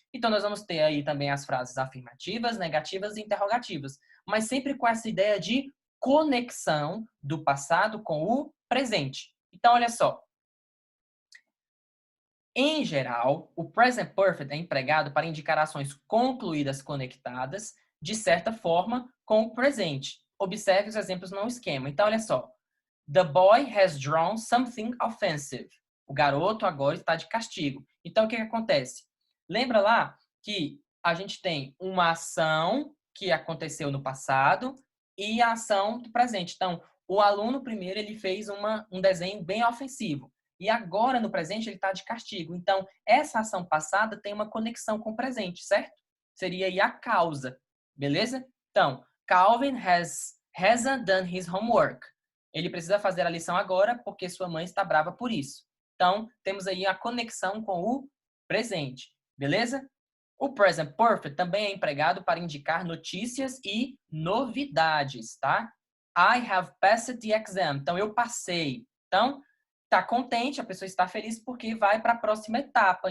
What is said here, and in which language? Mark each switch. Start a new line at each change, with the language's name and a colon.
Portuguese: Então nós vamos ter aí também as frases afirmativas, negativas e interrogativas, mas sempre com essa ideia de conexão do passado com o presente. Então olha só, em geral, o present perfect é empregado para indicar ações concluídas conectadas, de certa forma, com o presente. Observe os exemplos no esquema. Então, olha só.
English: The boy has drawn something offensive.
Portuguese: O garoto agora está de castigo. Então, o que acontece? Lembra lá que a gente tem uma ação que aconteceu no passado e a ação do presente. Então, o aluno primeiro ele fez um desenho bem ofensivo. E agora, no presente, ele está de castigo. Então, essa ação passada tem uma conexão com o presente, certo? Seria aí a causa, beleza?
English: Então, Calvin hasn't done his homework.
Portuguese: Ele precisa fazer a lição agora porque sua mãe está brava por isso. Então, temos aí a conexão com o presente, beleza? O present perfect também é empregado para indicar notícias e novidades, tá?
English: I have passed the exam.
Portuguese: Então, eu passei. Então, tá contente, a pessoa está feliz porque vai para a próxima etapa.